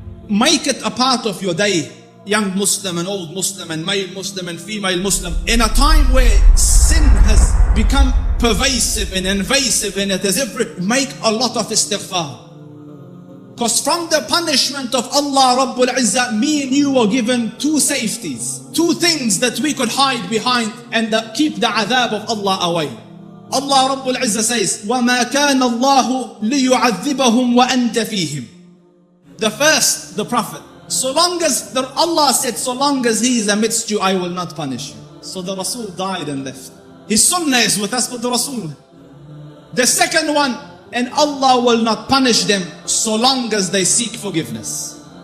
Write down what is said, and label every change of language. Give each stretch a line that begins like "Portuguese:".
English: make it a part of your day, young Muslim and old Muslim and male Muslim and female Muslim, in a time where sin has become pervasive and invasive in it, make a lot of istighfar. Because from the punishment of Allah Rabbul Izzah, me and you were given two safeties, two things that we could hide behind and keep the adhab of Allah away. Allah Rabbul Izzah says,
Arabic: وَمَا كَانَ اللَّهُ لِيُعَذِّبَهُمْ وَأَنْتَ فِيهِمْ.
English: The first, the Prophet. So long as, Allah said, so long as he is amidst you, I will not punish you. So the Rasul died and left. His sunnah is with us, but the Rasul. The second one, and Allah will not punish them so long as they seek forgiveness.